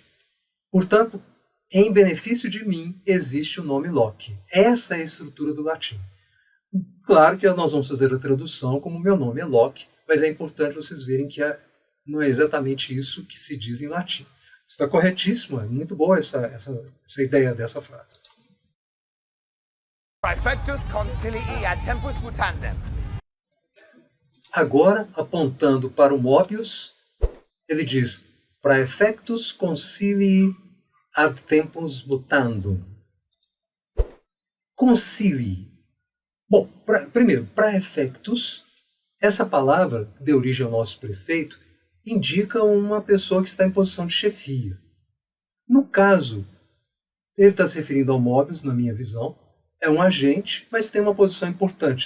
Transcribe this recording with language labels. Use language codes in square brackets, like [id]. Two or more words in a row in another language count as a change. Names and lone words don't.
[pt] Portanto, em benefício de mim existe o nome Locke. Essa é a estrutura do latim. Claro que nós vamos fazer a tradução como meu nome é Locke, mas é importante vocês verem que não é exatamente isso que se diz em latim. Está corretíssimo, é muito boa essa ideia dessa frase. [la] Praefectus concilii ad tempus mutandem. [pt] Agora, apontando para o Mobius, ele diz: [la] praefectus concilii ad tempus mutandum. [pt] Concilii. Bom, primeiro, praefectus, essa palavra que deu origem ao nosso prefeito, indica uma pessoa que está em posição de chefia. No caso, ele está se referindo ao Mobius, na minha visão, é um agente, mas tem uma posição importante.